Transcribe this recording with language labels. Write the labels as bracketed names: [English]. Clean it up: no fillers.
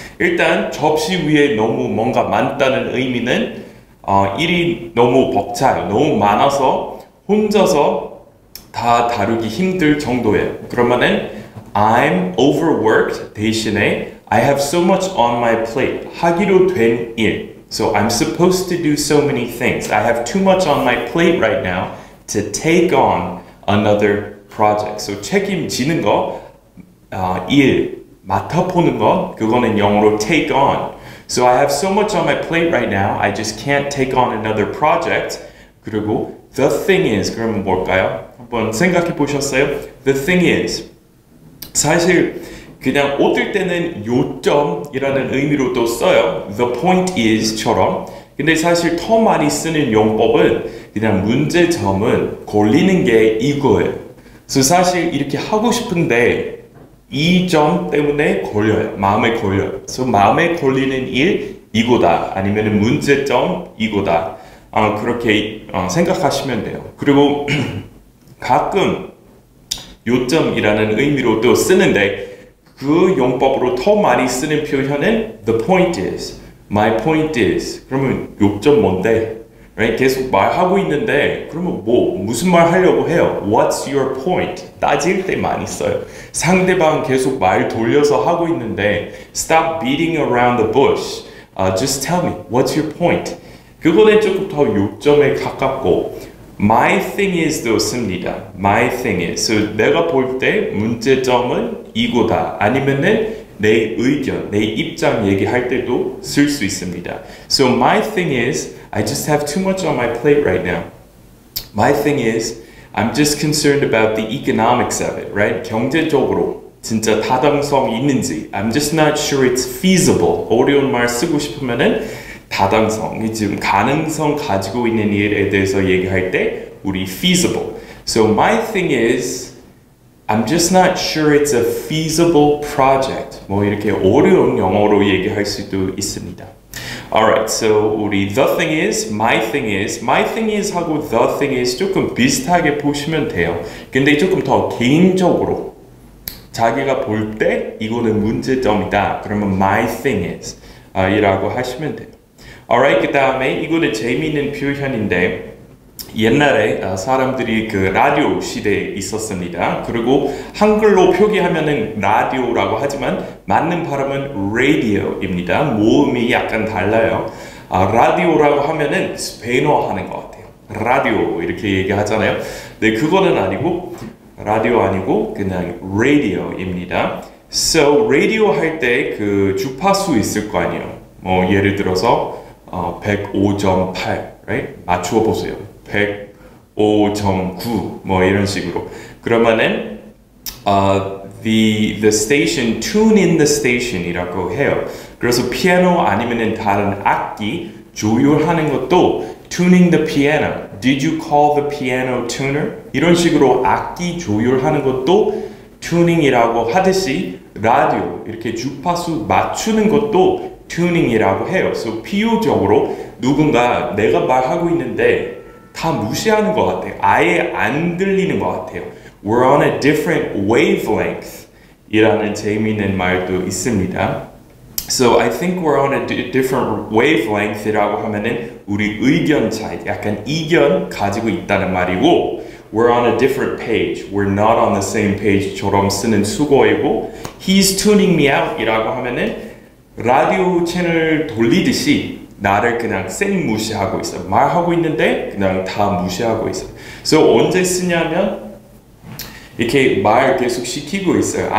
[Korean] 일단 접시 위에 너무 뭔가 많다는 의미는 일이 너무 벅차요. 너무 많아서 혼자서 다 다루기 힘들 정도예요. 그러면은 [English] I'm overworked [Korean] 대신에 [English] I have so much on my plate. [Korean] 하기로 된 일. [English] So I'm supposed to do so many things. I have too much on my plate right now to take on another project. [Korean] So 책임지는 거, 일, 맡아보는 거, 그거는 영어로 take on. [English] So I have so much on my plate right now, I just can't take on another project. [Korean] 그리고 [English] the thing is, [Korean] 그러면 뭘까요? 한번 생각해 보셨어요? [English] The thing is, [Korean] 사실 그냥 어떨 때는 요점이라는 의미로도 써요. [English] The point is처럼. [Korean] 근데 사실 더 많이 쓰는 용법은 그냥 문제점은 걸리는 게 이거예요. 그래서 사실 이렇게 하고 싶은데 이 점 때문에 걸려요. 마음에 걸려요. 그래서 마음에 걸리는 일 이거다. 아니면 문제점 이거다. 그렇게 생각하시면 돼요. 그리고 가끔 요점이라는 의미로 또 쓰는데 그 용법으로 더 많이 쓰는 표현은 [English] the point is, my point is. [Korean] 그러면 요점 뭔데? Right? 계속 말하고 있는데 그러면 무슨 말 하려고 해요? [English] What's your point? [Korean] 따질 때 많이 써요. 상대방 계속 말 돌려서 하고 있는데 [English] Stop beating around the bush. Just tell me, what's your point? [Korean] 그거는 조금 더 요점에 가깝고 [English] My thing is [Korean] 도 씁니다. [English] My thing is. [Korean] So 내가 볼 때 문제점은 이거다. 아니면은 내 의견, 내 입장 얘기할 때도 쓸 수 있습니다. [English] So my thing is, I just have too much on my plate right now. My thing is, I'm just concerned about the economics of it, right? [Korean] 경제적으로 진짜 타당성이 있는지. [English] I'm just not sure it's feasible. [Korean] 어려운 말 쓰고 싶으면은 타당성, 지금 가능성 가지고 있는 일에 대해서 얘기할 때 우리 feasible. [English] So my thing is, I'm just not sure it's a feasible project. [Korean] 이렇게 어려운 영어로 얘기할 수도 있습니다. [English] Alright, so [Korean] 우리 [English] the thing is, my thing is, my thing is [Korean] 하고 [English] the thing is [Korean] 조금 비슷하게 보시면 돼요. 근데 조금 더 개인적으로 자기가 볼 때 이거는 문제점이다. 그러면 my thing is 이라고 하시면 돼요. Alright, 그 다음에 이거는 재미있는 표현인데 옛날에 사람들이 그 라디오 시대에 있었습니다. 그리고 한글로 표기하면은 라디오라고 하지만 맞는 발음은 radio입니다. 모음이 약간 달라요. 라디오라고 하면은 스페인어 하는 것 같아요. 라디오 이렇게 얘기하잖아요. 네, 그거는 아니고 라디오 아니고 그냥 radio입니다. So radio 할 때 그 주파수 있을 거 아니에요. 예를 들어서 105.8, right? 맞추어 보세요. 105.9 뭐 이런 식으로. 그러면은 [English] the station, tune in the station [Korean] 이라고 해요. 그래서 피아노 아니면은 다른 악기 조율하는 것도 [English] tuning the piano. Did you call the piano tuner? [Korean] 이런 식으로 악기 조율하는 것도 튜닝이라고 하듯이 라디오 이렇게 주파수 맞추는 것도 튜닝이라고 해요. 그래서 비유적으로 누군가 내가 말하고 있는데 다 무시하는 것 같아요. 아예 안 들리는 것 같아요. [English] We're on a different wavelength [Korean] 이라는 재미있는 말도 있습니다. [English] So I think we're on a different wavelength [Korean] 이라고 하면은 우리 의견 차이, 약간 이견 가지고 있다는 말이고 [English] We're on a different page. We're not on the same page [Korean] 처럼 쓰는 수거이고 [English] He's tuning me out [Korean] 이라고 하면은 라디오 채널 돌리듯이 나를 그냥 쌩 무시하고 있어요. 말하고 있는데 그냥 다 무시하고 있어요. So 언제 쓰냐면 이렇게 말 계속 시키고 있어요.